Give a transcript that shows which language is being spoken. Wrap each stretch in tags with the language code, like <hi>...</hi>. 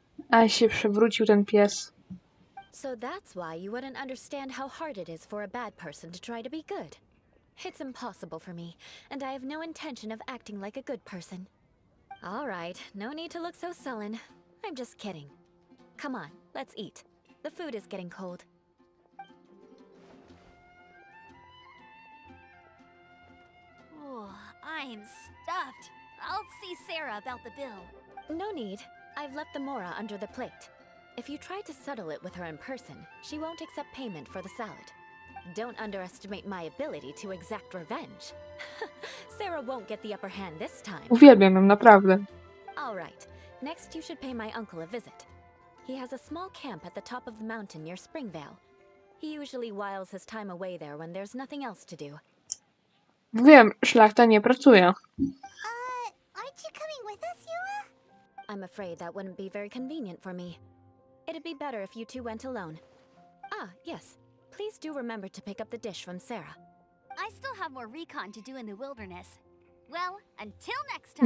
<pl>A się przewrócił ten pies.</pl> <en>So that's why you wouldn't understand how hard it is for a bad person to try to be good. It's impossible for me, and I have no intention of acting like a good person. All right, no need to look so sullen. I'm just kidding. Come on, let's eat. The food is getting cold. Oh, I'm stuffed. I'll see Sarah about the bill. No need. I've left the mora under the plate. If you try to settle it with her in person, she won't accept payment for the salad. Don't underestimate my ability to exact revenge. Sarah won't get the upper hand this time.</en> <pl>Uwielbiam ją, naprawdę.</pl> <en>All right. Next, you should pay my uncle a visit. He has a small camp at the top of the mountain near Springvale. He usually whiles his time away there when there's nothing else to do.</en> <pl>Wiem, szlachta nie pracuje.</pl> <en>Aren't you coming with us, Eula? I'm afraid that wouldn't be very convenient for me. It'd be better if you two went alone. Ah, yes. Please do remember to pick up the dish from Sarah. I still have more recon to do in the wilderness. Well, until next time.</en>